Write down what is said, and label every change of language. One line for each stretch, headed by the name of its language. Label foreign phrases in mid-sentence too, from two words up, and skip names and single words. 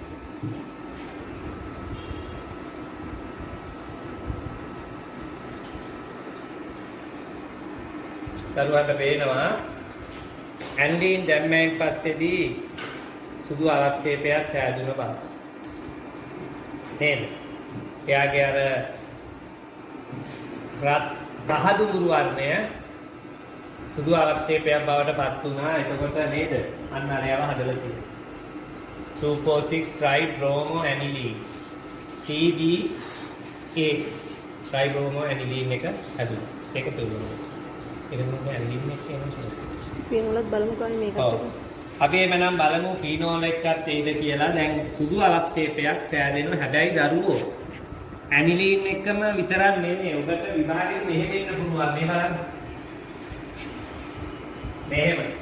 Sinhala: දරුවන්ට පේනවා ඇන්ඩීන් දැම්මෙන් පස්සේදී සුදු අවක්ෂේපයක් සෑදුන බව නේද? එයාගේ අර පහදුරු වර්ණය සුදු අවක්ෂේපයක් බවට පත් වුණා. එතකොට නේද? අන්න අරයව හදලා තියෙනවා. 246
English: tribromo aniline TBA tribromo aniline
Sinhala: එක හදුවා. ඒක තුරුනවා. ඒක මොකද aniline එක කියන්නේ? ෆීනෝලත් බලමුකෝ මේකට. අපි එමනම් බලමු ෆීනෝල් එකත් ඒද කියලා. දැන් සුදු අවක්ෂේපයක් සෑදෙනවා. හැබැයි දරුවෝ ඇනිලීන් එකම විතරක් නෙමෙයි. ඔබට විභාගෙත් මෙහෙම එන්න පුළුවන්. මේ බලන්න. මෙහෙම.